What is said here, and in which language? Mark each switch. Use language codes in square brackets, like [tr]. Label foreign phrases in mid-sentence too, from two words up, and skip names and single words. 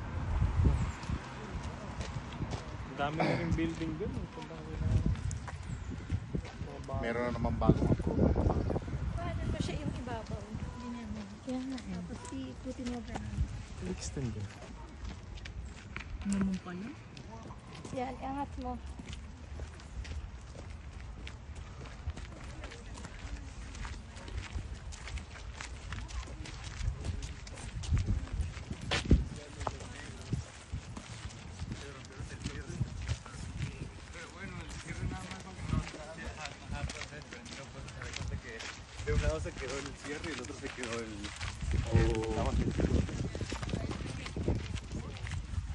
[tl] Ang dami na rin building dun. Punta kami na mga bahay. meron na naman bagong approval. Paano pa siya yung ibabaw? Kaya nga eh. Tapos iikutin mo ba? Extend yun. Naman pala. Yan, iangat mo. [es] de un lado se quedó el cierre y el otro se quedó el